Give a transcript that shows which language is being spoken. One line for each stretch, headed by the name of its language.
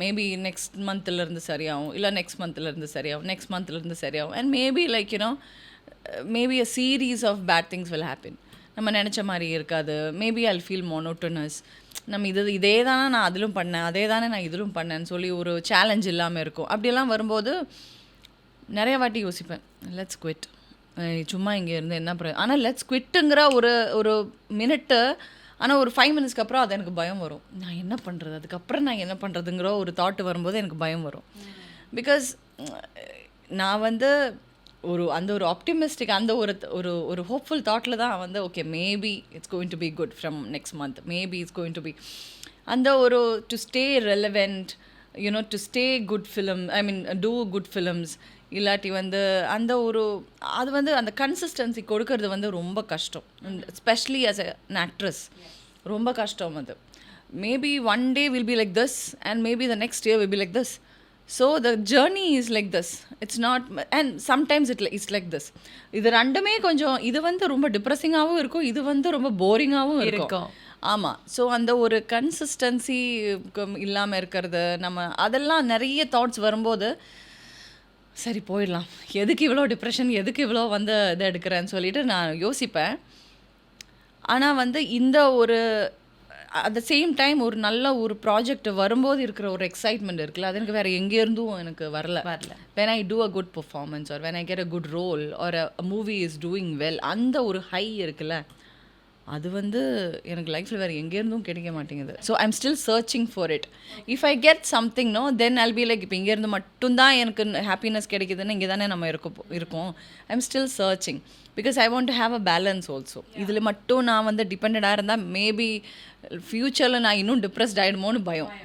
Tamil: Maybe next monthல இருந்து சரியாகும், இல்லை next monthல இருந்து சரியாகும், next monthல இருந்து சரியாகும்.
English: And maybe like maybe a series of bad things will happen.
Tamil: நம்ம நினச்ச மாதிரி இருக்காது.
English: Maybe I'll feel monotonous.
Tamil: நம்ம இதே தானே நான் அதிலும் பண்ணேன், அதே தானே நான் இதிலும் பண்ணேன்னு சொல்லி ஒரு சேலஞ்ச் இல்லாமல் இருக்கும். அப்படியெல்லாம் வரும்போது நிறைய வாட்டி யோசிப்பேன்,
English: let's quit,
Tamil: சும்மா இங்கே இருந்து என்ன ஆனால் லெட்ஸ் குவிட்டுங்கிற ஒரு மினிட்டு. ஆனால் ஒரு 5 minutesக்கு அப்புறம் அது எனக்கு பயம் வரும். நான் என்ன பண்ணுறது, அதுக்கப்புறம் நான் என்ன பண்ணுறதுங்கிற ஒரு தாட் வரும்போது எனக்கு பயம் வரும்.
English: Because நான் அந்த ஒரு ஆப்டிமிஸ்டிக் அந்த ஒரு ஹோப்ஃபுல் தாட்டில் தான் okay maybe it's going to be good from next month, maybe it's going to be அந்த ஒரு to stay relevant, to stay good film, I mean do good films.
Tamil: இல்லாட்டி அந்த ஒரு அது அந்த கன்சிஸ்டன்சி கொடுக்கறது ரொம்ப கஷ்டம். எஸ்பெஷலி
English: as an actress
Tamil: ரொம்ப கஷ்டம் அது.
English: Maybe one day will be like this and maybe the next year will be like this. So the journey is like this. It's not, and sometimes it's like this.
Tamil: இது ரெண்டுமே கொஞ்சம் இது ரொம்ப டிப்ரெசிங்காகவும் இருக்கும், இது ரொம்ப போரிங்காகவும் இருக்கும். ஆமாம். ஸோ அந்த ஒரு கன்சிஸ்டன்சி இல்லாமல் இருக்கிறது, நம்ம அதெல்லாம் நிறைய தாட்ஸ் வரும்போது சரி போயிடலாம், எதுக்கு இவ்வளோ டிப்ரெஷன், எதுக்கு இவ்வளோ இதை எடுக்கிறேன்னு சொல்லிட்டு நான் யோசிப்பேன். ஆனால் இந்த ஒரு அட் த சேம் டைம் ஒரு நல்ல ஒரு ப்ராஜெக்ட் வரும்போது இருக்கிற ஒரு எக்ஸைட்மெண்ட் இருக்குல்ல, அது எனக்கு வேறு எங்கேருந்தும் எனக்கு வரல.
English: when I do a good performance or when I get a good role or a movie is doing well,
Tamil: அந்த ஒரு ஹை இருக்குல்ல, அது எனக்கு லைஃப்பில் வேறு எங்கேருந்தும் கிடைக்க மாட்டேங்குது.
English: So I am still searching for it.
Tamil: If I get something then I'll be like இப்போ இங்கேருந்து மட்டும்தான் எனக்கு ஹாப்பினஸ் கிடைக்குதுன்னு இங்கே தானே நம்ம இருக்கோம்.
English: I am still searching because I want to have a balance also.
Tamil: இதில் மட்டும் நான் டிபெண்டடாக இருந்தால் மேபி ஃப்யூச்சரில் நான் இன்னும் டிப்ரெஸ்ட் ஆகிடுமோன்னு பயம்.